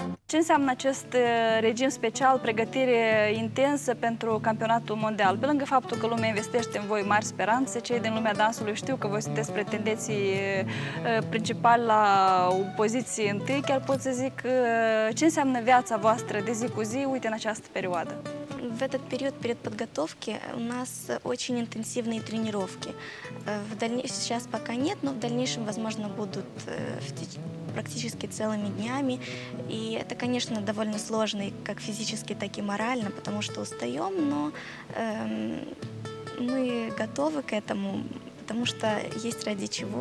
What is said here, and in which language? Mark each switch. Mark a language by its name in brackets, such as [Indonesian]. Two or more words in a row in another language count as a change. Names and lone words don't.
[Romanian] Ce înseamnă acest regim special, pregătire intensă pentru campionatul mondial? Pe lângă faptul că lumea investește în voi mari speranțe, cei din lumea dansului știu că voi sunteți pretendenții principali la o poziție întâi, chiar pot să zic ce înseamnă viața voastră de zi cu zi, uite, în această perioadă. [Russian] В этот период перед подготовки у нас очень интенсивные тренировки. Сейчас пока нет, но в дальнейшем, возможно, будут практически целыми днями. И это, конечно, довольно сложно и как физически, так и морально, потому что устаем, но мы готовы к этому, потому что есть ради чего.